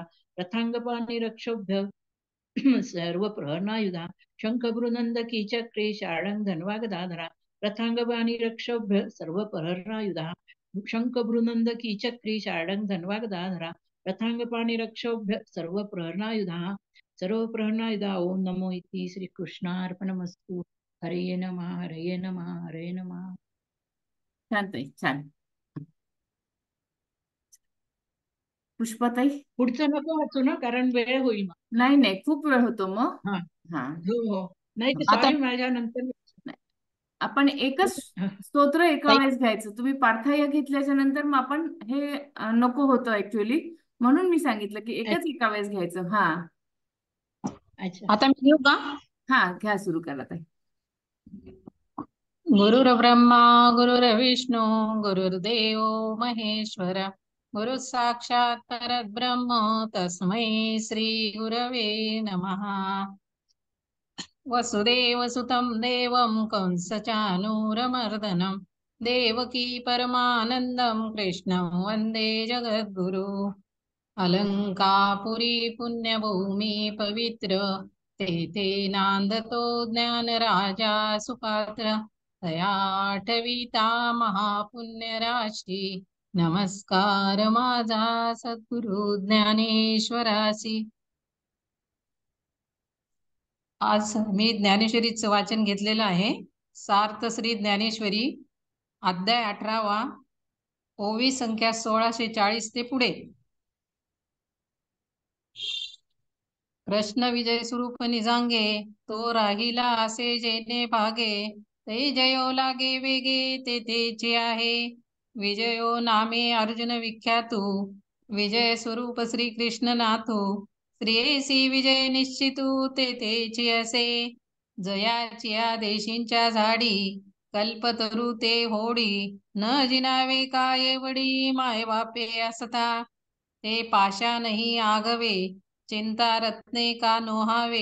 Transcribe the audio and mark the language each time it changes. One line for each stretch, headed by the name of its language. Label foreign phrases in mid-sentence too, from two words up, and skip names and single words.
Sanskrit: रथांगपाणी रक्षोभ्य सर्व प्रहरणायुधा शंखभ्रुनंदकी चक्री शाडंग धन्वागदाधरा रथांगपाणी रक्षोभ्य सर्व प्रहरणायुधा शंखभ्रुनंदकी चक्री शाडंग धन्वागदाधरा रथांगपाणी रक्षोभ्य सर्व प्रहरणायुधा सर्व प्रहरणायुधा ओम नमो इति श्री कृष्णार्पणमस्तु हरे नमः हरे नमः हरे नमः
Marathi: छान ताई छान. पुष्पाताई. पुढचं नको वाचू ना कारण वेळ होईल मग. नाही नाही खूप वेळ होतो मग. हा हा हो हो नाही ते आता सॉरी माझ्या नंतर आपण एकच स्तोत्र एका वेळेस घ्यायचं. तुम्ही पार्थाय घेतल्याच्या नंतर मग आपण हे नको होतं ऍक्च्युअली, म्हणून मी सांगितलं की एकच एका वेळेस घ्यायचं. हा अच्छा आता मी घेऊ का? हा घ्या, सुरू करा ताई.
Sanskrit: गुरुर्ब्रह्मा गुरुर्विष्णू गुरुर्देव महेश्वर गुरु साक्षात परब्रह्म तस्मै श्री गुरवे नमः. वसुदेव सुतं देवं कंसचानूरमर्दनं देवकी परमानन्दं कृष्णं वन्दे जगद्गुरु.
Marathi: अलंकापुरी पुण्यभूमी पवित्र तेथे नांदतो ज्ञानराजा सुपात्र तया आठविता महापुण्यराशी नमस्कार माझा सद्गुरु ज्ञानेश्वरासी. आज मी ज्ञानेश्वरीचं वाचन घेतलेलं आहे. सार्थ श्री ज्ञानेश्वरी अध्याय 18वा ओवी संख्या 1640 ते पुढे. कृष्ण विजय स्वरूप निजांगे तो राहिला असे जेने भागे ते जयो लागे वेगे ते तेचे आहे विजयो नामे अर्जुन विख्यातू विजय स्वरूप श्री कृष्ण नाथू श्रेयसी विजय निश्चितू ते तेचे असे जयाची देशींच्या झाडी कल्पतरू ते होडी न जिनावे काय वडी माय बापे असता ते पाशा नाही आगवे चिंता रत्ने का नोहावे